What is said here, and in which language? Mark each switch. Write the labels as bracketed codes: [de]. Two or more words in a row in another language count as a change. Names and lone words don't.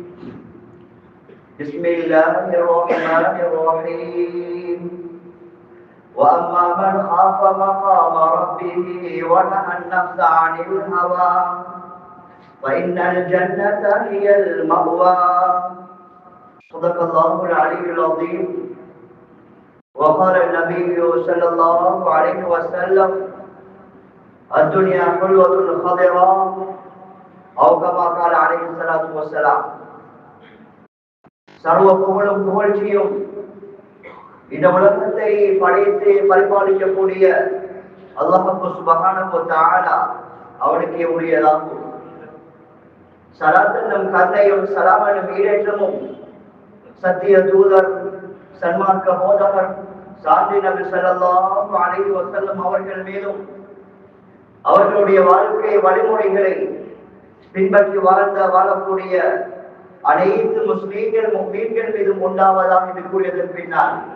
[ar] بسم الله الرحمن الرحيم وأما من خاف مقام ربه ونهى النفس عن الهوى فإن الجنة هي المأوى صدق الله العلي العظيم وقال النبي صلى الله عليه وسلم الدنيا حلوة خضراء أو كما قال عليه الصلاة والسلام [ta] சர்வ புகழும் புகழ்ச்சியும் இந்த உலகத்தை படைத்து பரிபாலிக்கக்கூடிய அல்லாஹ் [ar] سبحانه و تعالى [ta] அவனுக்கே உரியதாகும். ஸலாத் என்னும் கருணையும் ஸலாம் என்னும் ஈடேற்றமும் சத்திய தூதர் சன்மார்க்க போதகர் சாந்தி நபி [ar] صلى الله عليه وسلم [ta] அவர்கள் மீதும் அவர்களுடைய வாழ்க்கை வழிமுறைகளை பின்பற்றி வாழக்கூடிய அனைத்து முஸ்லீம்கள் முஃமின்கள் மீதும் உண்டாவதாக இது கூறியதன் பின்னால்